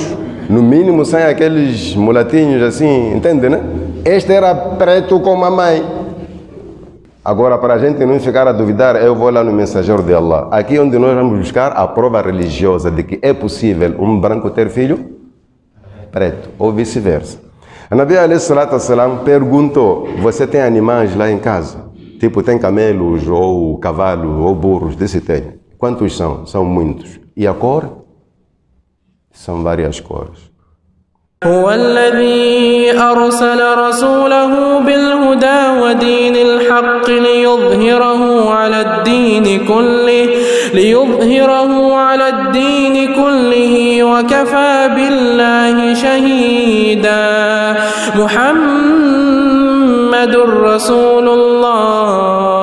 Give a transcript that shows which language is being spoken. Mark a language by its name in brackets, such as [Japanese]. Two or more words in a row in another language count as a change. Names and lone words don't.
[Portuguese] No mínimo, sem aqueles mulatinhos assim, entende, né? Este era preto como a mãe. Agora, para a gente não ficar a duvidar, eu vou lá no Mensageiro de Allah. Aqui onde nós vamos buscar a prova religiosa de que é possível um branco ter filho preto, ou vice-versa. A Nabi [Arabic] عليه الصلاة والسلام [Portuguese] perguntou: você tem animais lá em casa? Tipo, tem camelos, ou cavalos, ou burros, desse tem. Quantos são? São muitos. E a cor? São várias cores. [Arabic] هو الذي أرسل رسوله بالهدى ودين الحق ليظهره على الدين كله وكفى بالله شهيدا محمد رسول الله